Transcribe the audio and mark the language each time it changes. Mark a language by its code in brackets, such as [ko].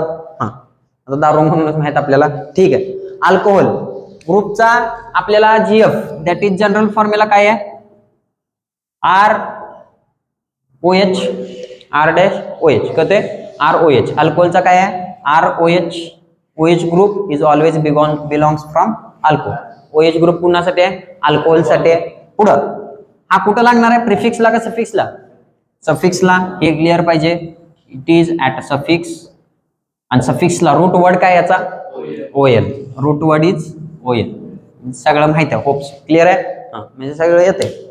[mr] आता दारू म्हणूनच माहित आपल्याला. ठीक आहे, अल्कोहोल ग्रुपचा आपल्याला GF, [en] that is general formula [mr] काय आहे, ROH, R-OH, कळते, ROH. अल्कोहोलचा काय आहे, ROH. [en] OH group is always belongs from alcohol. [mr] OH group कुणासाठी आहे, अल्कोहोल साठी आहे. पुढं हा कुठं लागणार आहे, प्रिफिक्सला का सफिक्सला, सफिक्सला. हे क्लिअर पाहिजे. [en] It is at suffix. [mr] आणि सफिक्सला रूट वर्ड काय याचा, OL. [en] Root word is OL. [mr] सगळं माहिती आहे, होप्स क्लिअर आहे. म्हणजे सगळं येते.